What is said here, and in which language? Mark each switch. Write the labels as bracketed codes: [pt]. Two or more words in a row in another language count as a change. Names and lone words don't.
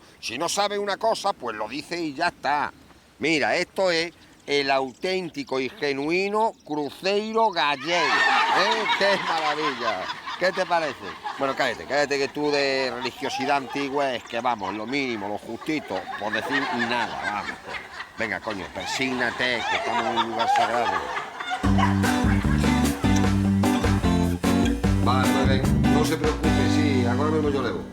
[es] Si no sabes una cosa, pues lo dices y ya está. Mira, esto es el auténtico y genuino cruceiro gallego. ¡Qué maravilla! ¿Qué te parece? Bueno, cállate, que tú de religiosidad antigua es que, vamos, lo mínimo, lo justito, por decir nada, vamos. Venga, coño, persígnate, que estamos en un lugar sagrado. Vale, pues ven, no se preocupe, sí, [gl] agora mesmo yo levo.